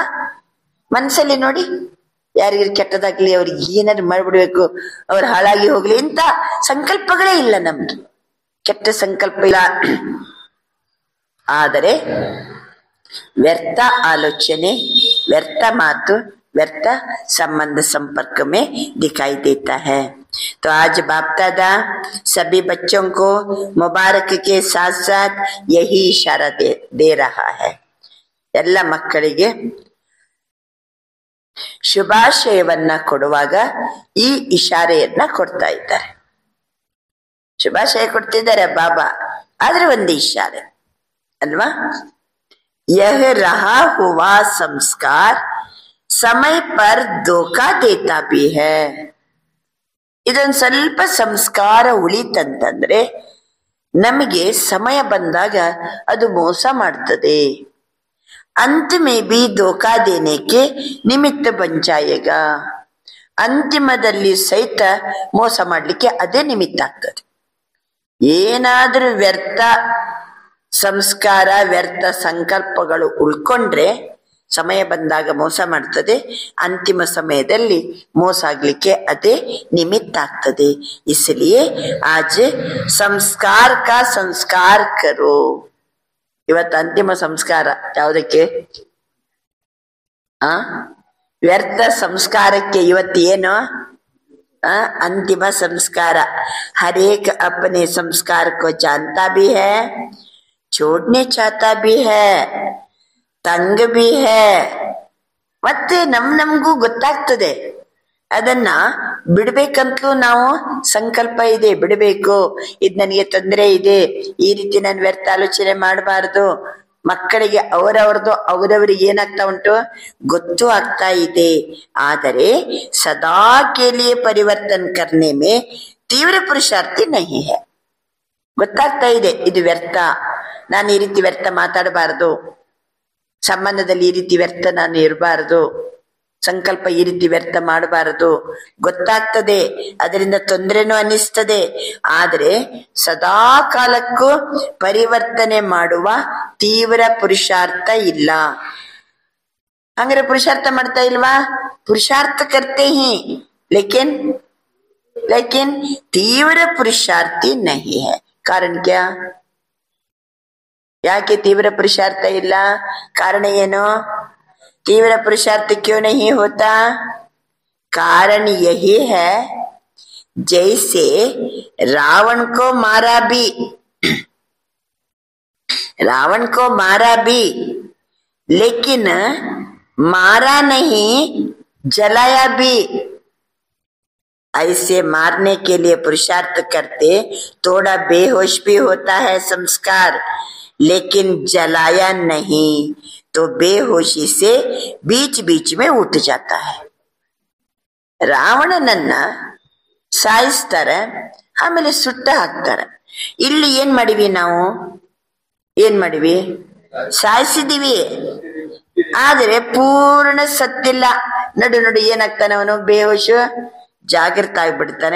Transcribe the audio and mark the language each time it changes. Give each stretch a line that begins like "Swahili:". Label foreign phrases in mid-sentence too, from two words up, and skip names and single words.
Kannada: ಮನಸ್ಸಲ್ಲಿ ನೋಡಿ, ಯಾರಿಗಾರು ಕೆಟ್ಟದಾಗ್ಲಿ, ಅವ್ರಿಗೆ ಏನಾದ್ರು ಮಾಡ್ಬಿಡ್ಬೇಕು, ಅವ್ರು ಹಾಳಾಗಿ ಹೋಗ್ಲಿ ಇಂತ ಸಂಕಲ್ಪಗಳೇ ಇಲ್ಲ ನಮ್ದು. ಕೆಟ್ಟ ಸಂಕಲ್ಪ ಇಲ್ಲ. ಆದರೆ ವ್ಯರ್ಥ ಆಲೋಚನೆ, ವ್ಯರ್ಥ ಮಾತು,
Hindi: व्यर्थ संबंध संपर्क में दिखाई देता है. तो आज बाप दादा सभी बच्चों को मुबारक के साथ साथ यही इशारा दे रहा है.
Kannada: ಎಲ್ಲ ಮಕ್ಕಳಿಗೆ ಶುಭಾಶಯವನ್ನ ಕೊಡುವಾಗ ಈ ಇಶಾರೆಯನ್ನ ಕೊಡ್ತಾ ಇದ್ದಾರೆ. ಶುಭಾಶಯ ಕೊಡ್ತಿದ್ದಾರೆ ಬಾಬಾ, ಆದ್ರೆ ಒಂದು ಇಶಾರೆ ಅಲ್ವಾ?
Hindi: यह रहा हुआ संस्कार समय पर धोखा देता भी है.
Kannada: ಇದೊಂದು ಸ್ವಲ್ಪ ಸಂಸ್ಕಾರ ಉಳಿತಂತಂದ್ರೆ ನಮಗೆ ಸಮಯ ಬಂದಾಗ ಅದು ಮೋಸ ಮಾಡ್ತದೆ.
Hindi: अंत में भी धोखा देने के निमित्त बन जाएगा.
Kannada: ಅಂತಿಮದಲ್ಲಿ ಸಹಿತ ಮೋಸ ಮಾಡ್ಲಿಕ್ಕೆ ಅದೇ ನಿಮಿತ್ತ ಆಗ್ತದೆ. ಏನಾದ್ರೂ ವ್ಯರ್ಥ ಸಂಸ್ಕಾರ, ವ್ಯರ್ಥ ಸಂಕಲ್ಪಗಳು ಉಳ್ಕೊಂಡ್ರೆ ಸಮಯ ಬಂದಾಗ ಮೋಸ ಮಾಡ್ತದೆ, ಅಂತಿಮ ಸಮಯದಲ್ಲಿ ಮೋಸ ಆಗ್ಲಿಕ್ಕೆ ಅದೇ ನಿಮಿತ್ತ ಆಗ್ತದೆ.
Hindi: इसलिए आज ಸಂಸ್ಕಾರ का संस्कार करो.
Kannada: ಇವತ್ತು ಅಂತಿಮ ಸಂಸ್ಕಾರ ಯಾವುದಕ್ಕೆ? ವ್ಯರ್ಥ ಸಂಸ್ಕಾರಕ್ಕೆ ಇವತ್ತು ಏನು?
Hindi: अंतिम संस्कार. हर एक अपने संस्कार को जानता भी है, छोड़ने चाहता भी है, ತಂಗ भी है.
Kannada: ಮತ್ತೆ ನಮಗೂ ಗೊತ್ತಾಗ್ತದೆ ಅದನ್ನ ಬಿಡ್ಬೇಕಂತಲೂ ನಾವು ಸಂಕಲ್ಪ ಇದೆ, ಬಿಡಬೇಕು, ಇದ್ ನನಗೆ ತೊಂದರೆ ಇದೆ, ಈ ರೀತಿ ನಾನು ವ್ಯರ್ಥ ಆಲೋಚನೆ ಮಾಡಬಾರ್ದು. ಮಕ್ಕಳಿಗೆ ಅವರವರಿಗೆ ಏನಾಗ್ತಾ ಉಂಟು ಗೊತ್ತು ಆಗ್ತಾ ಇದೆ.
Hindi: ಆದರೆ ಸದಾ के लिए परिवर्तन करने में तीव्र पुरुषार्थी नहीं है.
Kannada: ಗೊತ್ತಾಗ್ತಾ ಇದೆ ಇದು ವ್ಯರ್ಥ, ನಾನು ಈ ರೀತಿ ವ್ಯರ್ಥ ಮಾತಾಡಬಾರದು, ಸಂಬಂಧದಲ್ಲಿ ಈ ರೀತಿ ವ್ಯರ್ಥ ನಾನು ಇರಬಾರದು, ಸಂಕಲ್ಪ ಈ ರೀತಿ ವ್ಯರ್ಥ ಮಾಡಬಾರದು. ಗೊತ್ತಾಗ್ತದೆ, ಅದರಿಂದ ತೊಂದರೆನೂ ಅನ್ನಿಸ್ತದೆ. ಆದ್ರೆ ಸದಾ ಕಾಲಕ್ಕೂ ಪರಿವರ್ತನೆ ಮಾಡುವ ತೀವ್ರ ಪುರುಷಾರ್ಥ ಇಲ್ಲ. ಹಂಗಾರೆ ಪುರುಷಾರ್ಥ ಮಾಡ್ತಾ ಇಲ್ವಾ?
Hindi: पुरुषार्थ करते हैं, लेकिन तीव्र पुरुषार्थी नहीं है. कारण क्या?
Kannada: ಯಾಕೆ ತೀವ್ರ ಪುರುಷಾರ್ಥ ಇಲ್ಲ? ಕಾರಣ ಏನು?
Hindi: तीव्र पुरुषार्थ क्यों नहीं होता? कारण यही है, जैसे रावण को मारा भी लेकिन मारा नहीं, जलाया भी. ऐसे मारने के लिए पुरुषार्थ करते, थोड़ा बेहोश भी होता है संस्कार, लेकिन जलाया नहीं तो बेहोशी से बीच बीच में उठ जाता है.
Kannada: ರಾವಣನನ್ನ ಸಾಯಿಸ್ತಾರೆ, ಆಮೇಲೆ ಸುಟ್ಟ ಹಾಕ್ತಾರೆ. ಇಲ್ಲಿ ಏನ್ ಮಾಡಿವಿ ನಾವು? ಸಾಯಿಸಿದೀವಿ, ಆದ್ರೆ ಪೂರ್ಣ ಸತ್ತಿಲ್ಲ. ನಡು ಏನಾಗ್ತಾನೆ ಅವನು? ಬೇಹೋಶು, ಜಾಗೃತ ಆಗ್ಬಿಡ್ತಾನೆ.